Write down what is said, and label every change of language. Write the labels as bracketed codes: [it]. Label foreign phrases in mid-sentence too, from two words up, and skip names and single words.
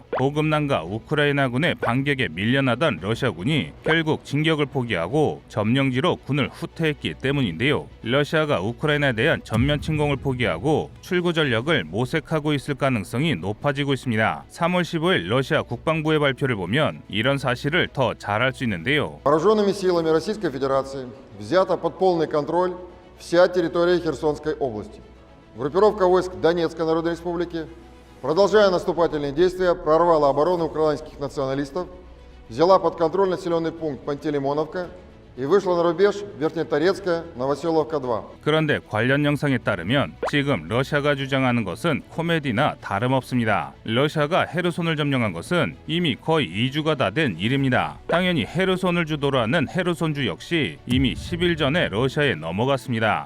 [ko] 보급난과 우크라이나군의 반격에 밀려나던 러시아군이 결국 진격을 포기하고 점령지로 군을 후퇴했기 때문인데요. 러시아가 우크라이나에 대한 전면 침공을 포기하고 출구 전력을 모색하고 있을 가능성이 높아지고 있습니다. 3월 15일 러시아 국방부의 발표를 보면 이런 사실을 더 잘 알 수 있는데요. [ru] Вооруженными силами Российской Федерации взята под полный контроль вся территория Херсонской области. Группировка войск Донецкой Народной Республики, продолжая наступательные действия, прорвала оборону украинских националистов, взяла под контроль населенный пункт Пантелеймоновка и вышла на рубеж Верхнеторецкая, Новоселовка 2. [ko] 그런데 관련 영상에 따르면 지금 러시아가 주장하는 것은 코미디나 다름없습니다. 러시아가 헤르손을 점령한 것은 이미 거의 2주가 다 된 일입니다. 당연히 헤르손을 주도로 하는 헤르손주 역시 이미 10일 전에 러시아에 넘어갔습니다.